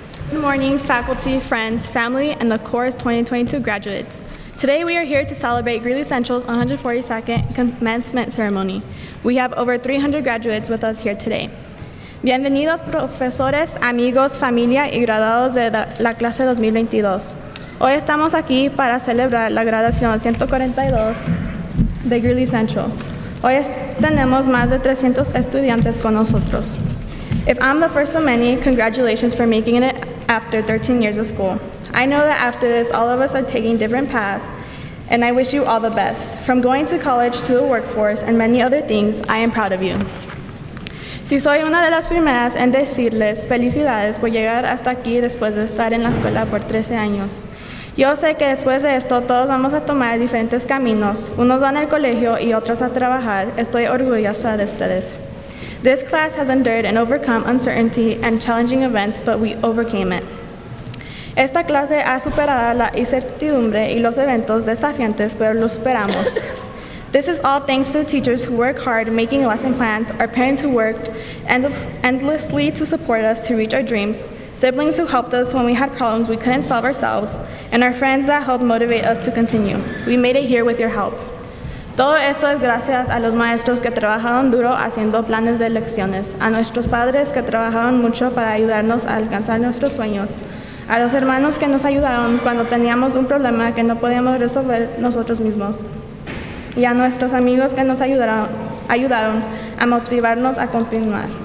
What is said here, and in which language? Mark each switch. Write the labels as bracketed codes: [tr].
[en] Good morning, faculty, friends, family, and the Chorus 2022 graduates. Today we are here to celebrate Greeley Central's 142nd commencement ceremony. We have over 300 graduates with us here today. [es] Bienvenidos profesores, amigos, familia y graduados de la clase 2022. Hoy estamos aquí para celebrar la graduación 142 de Greeley Central. Hoy tenemos más de 300 estudiantes con nosotros. [en] If I'm the first of many, congratulations for making it after 13 years of school. I know that after this, all of us are taking different paths, and I wish you all the best. From going to college to the workforce and many other things, I am proud of you. [es] Si soy una de las primeras en decirles felicidades por llegar hasta aquí después de estar en la escuela por 13 años. Yo sé que después de esto todos vamos a tomar diferentes caminos. Unos van al colegio y otros a trabajar. Estoy orgullosa de ustedes. [en] This class has endured and overcome uncertainty and challenging events, but we overcame it. [es] Esta clase ha superado la incertidumbre y los eventos desafiantes, pero los superamos. [en] This is all thanks to the teachers who work hard making lesson plans, our parents who worked endlessly to support us to reach our dreams, siblings who helped us when we had problems we couldn't solve ourselves, and our friends that helped motivate us to continue. We made it here with your help. [es] Todo esto es gracias a los maestros que trabajaron duro haciendo planes de lecciones, a nuestros padres que trabajaron mucho para ayudarnos a alcanzar nuestros sueños, a los hermanos que nos ayudaron cuando teníamos un problema que no podíamos resolver nosotros mismos, y a nuestros amigos que nos ayudaron a motivarnos a continuar.